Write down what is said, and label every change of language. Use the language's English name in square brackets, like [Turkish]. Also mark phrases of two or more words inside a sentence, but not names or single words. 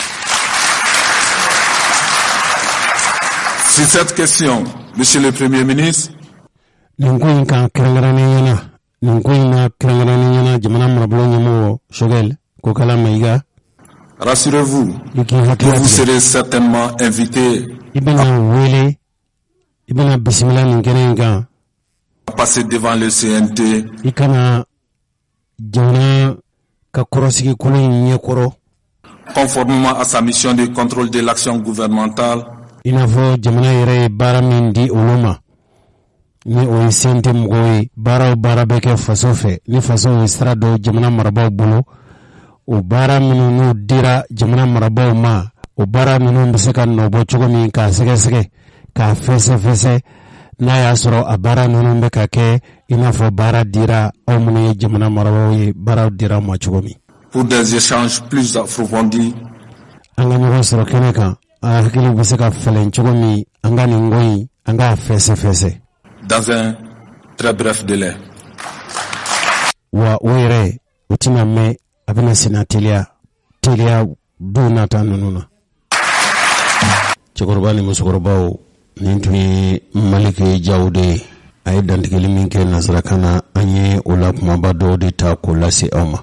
[French] Sur cette question, Monsieur le Premier ministre, [Bambara] nin ko in kan kɛrɛnkɛrɛnnenya na jamana marabolo ɲɛmɔgɔ Choguel Kokala Maïga. [French] Rassurez-vous, vous serez certainement invité à passer devant le CNT conformément à sa mission de contrôle de l'action gouvernementale. [Bambara] Ni o sente mgoyi bara beke faso fe ni faso sira do jamana marabaw bolo o bara minnu dira jamana marabaw ma o bara minnu bɛ se ka nɔbɔ cogo min k'a sɛgɛsɛgɛ k'a fɛsɛfɛsɛ n'a y'a sɔrɔ a bara ninnu bɛ ka kɛ i n'a fɔ bara dira aw minnu ye jamana marabaw ye bara dira ma cogo min. [French] Pour des échanges plus approfondis, [Bambara] an ka ɲɔgɔn sɔrɔ kɛnɛ kan a hakili bɛ se ka fɛlɛn cogo min an ka nin ko in an k'a fɛsɛfɛsɛ. [French] Dans un très bref délai. [Bambara] Wa o yɛrɛ o tɛna mɛn a bɛna sena teliya don nata ninnu na. Cɛkɔrɔba ni musokɔrɔbaw nin tun ye Maliki Jaw de ye a ye dantigɛli min kɛ nanzarakan na an ye o la kumaba dɔw de ta k'o lase aw ma.